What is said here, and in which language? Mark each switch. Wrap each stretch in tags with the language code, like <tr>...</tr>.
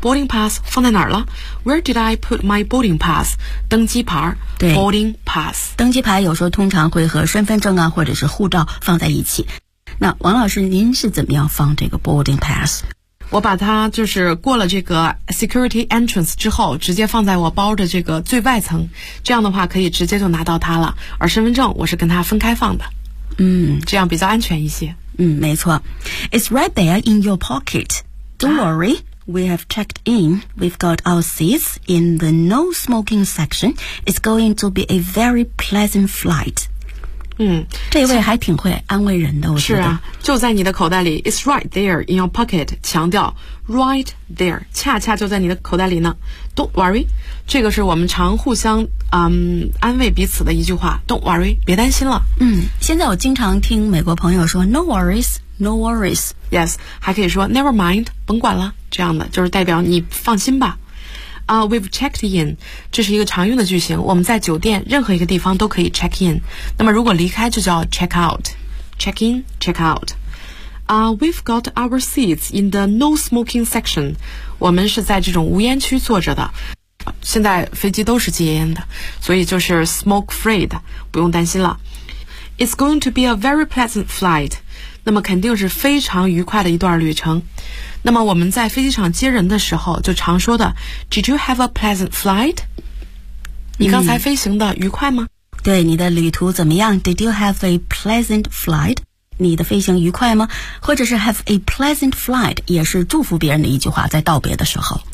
<en>Boarding pass</en> <zh>放在哪儿了</zh> <en>?Where did I put my boarding pass?</en> <zh>登机牌。对。</zh> <en>Boarding pass。</en> <zh>登机牌有时候通常会和身份证啊或者是护照放在一起。那王老师您是怎么样放这个 boarding pass? 我把它就是过了这个 security entrance 之后直接放在我包的这个最外层。这样的话可以直接就拿到它了。而身份证我是跟它分开放的。这样比较安全一些。没错。</zh> <en>It's right there in your pocket. Don't worry, we have checked in. We've got our seats in the no smoking section. It's going to be a very pleasant flight.</en> <zh>这位还挺会安慰人的，我觉得。是啊，就在你的口袋里。</zh> <en>It's right there in your pocket.</en> <zh>强调 right there, 恰恰就在你的口袋里呢。</zh> <en>Don't worry,</en> <zh>这个是我们常互相安慰彼此的一句话 Don't worry, 别担心了。现在我经常听美国朋友说</zh> <en>No worries, no worries. Yes,</en> <zh>还可以说</zh> <en>Never mind,</en> <zh>甭管了，这样的就是代表你放心吧。</zh> <en>We've checked in,</en> <zh>这是一个常用的句型，我们在酒店任何一个地方都可以 check in. 那么如果离开就叫 check out, check in, check out.</zh> <en>We've got our seats in the no smoking section.</en> <zh>我们是在这种无烟区坐着的。现在飞机都是戒烟的，所以就是 smoke free 的，不用担心了。</zh> <en>It's going to be a very pleasant flight.</en> <zh>那么肯定是非常愉快的一段旅程。那么我们在飞机场接人的时候就常说的</zh> <en>Did you have a pleasant flight?</en> <zh>你刚才飞行的愉快吗？对，你的旅途怎么样？</zh> <en>Did you have a pleasant flight?</en> <zh>你的飞行愉快吗？或者是</zh> <en>have a pleasant flight</en> <zh>也是祝福别人的一句话，在道别的时候。</zh>